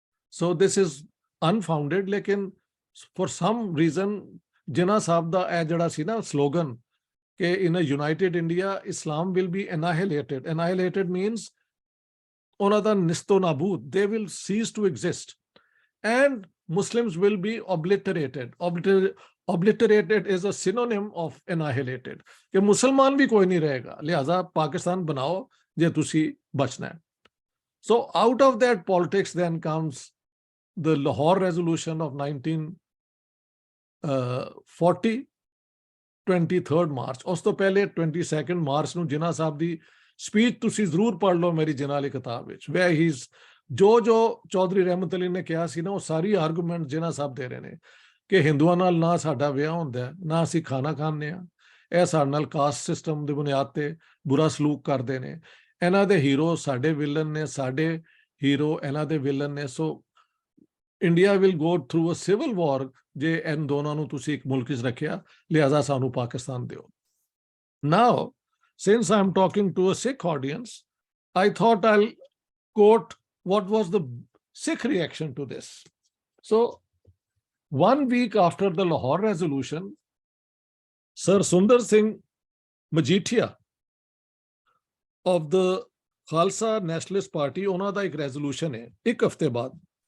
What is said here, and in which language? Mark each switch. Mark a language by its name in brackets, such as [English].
[English] So this is unfounded, ਲੇਕਿਨ for some reason [Punjabi] ਜਿਨ੍ਹਾਂ ਸਾਹਿਬ ਦਾ ਇਹ ਜਿਹੜਾ ਸੀ ਨਾ [English] slogan ਕਿ in a united India Islam will be annihilated. Annihilated means [Punjabi] ਉਹਨਾਂ ਦਾ ਨਿਸਤੋ ਨਾਬੂਦ, [English] they will cease to exist. And Muslims will be obliterated. Obliterated is a synonym of annihilated. [Urdu] कि मुसलमान भी कोई नहीं रहेगा, लिहाजा पाकिस्तान बनाओ [Punjabi] जे तुसी बचना है। [English] So out of that politics then comes the Lahore resolution of 1940, 23rd March. [Punjabi] ਉਸ ਤੋਂ ਪਹਿਲੇ 22nd March ਨੂੰ ਜਿਨਾ ਸਾਹਿਬ ਦੀ ਸਪੀਚ ਤੁਸੀਂ ਜ਼ਰੂਰ ਪੜ੍ਹ ਲਓ ਮੇਰੀ ਜਿਨਾ ਵਾਲੀ ਕਿਤਾਬ ਵਿੱਚ, [English] where he's [Punjabi] ਜੋ ਚੌਧਰੀ ਰਹਿਮਤ ਅਲੀ ਨੇ ਕਿਹਾ ਸੀ ਨਾ, ਉਹ ਸਾਰੀ ਆਰਗੂਮੈਂਟ ਜਿਨ੍ਹਾਂ ਸਾਹਿਬ ਦੇ ਰਹੇ ਨੇ ਕਿ ਹਿੰਦੂਆਂ ਨਾਲ ਨਾ ਸਾਡਾ ਵਿਆਹ ਹੁੰਦਾ, ਨਾ ਅਸੀਂ ਖਾਣਾ ਖਾਂਦੇ ਹਾਂ, ਇਹ ਸਾਡੇ ਨਾਲ ਕਾਸਟ ਸਿਸਟਮ ਦੀ ਬੁਨਿਆਦ ਤੇ ਬੁਰਾ ਸਲੂਕ ਕਰਦੇ ਨੇ। ਇਹਨਾਂ ਦੇ ਹੀਰੋ ਸਾਡੇ ਵਿਲਨ ਨੇ, ਸਾਡੇ ਹੀਰੋ ਇਹਨਾਂ ਦੇ ਵਿਲਨ ਨੇ। [English] so India will go through a civil war [Punjabi] ਜੇ ਇਹਨਾਂ ਦੋਨਾਂ ਨੂੰ ਤੁਸੀਂ ਇੱਕ ਮੁਲਕ 'ਚ ਰੱਖਿਆ, ਲਿਹਾਜ਼ਾ ਸਾਨੂੰ ਪਾਕਿਸਤਾਨ ਦਿਓ। [English] Now, since I'm talking to a Sikh audience, I thought I'll quote what was the Sikh reaction to this. So, 1 week after the Lahore resolution, Sir Sundar Singh Majithia of the Khalsa Nationalist Party, [Punjabi] ਉਹਨਾਂ ਦਾ ਇੱਕ resolution ਹੈ, ਇੱਕ ਹਫ਼ਤੇ ਬਾਅਦ,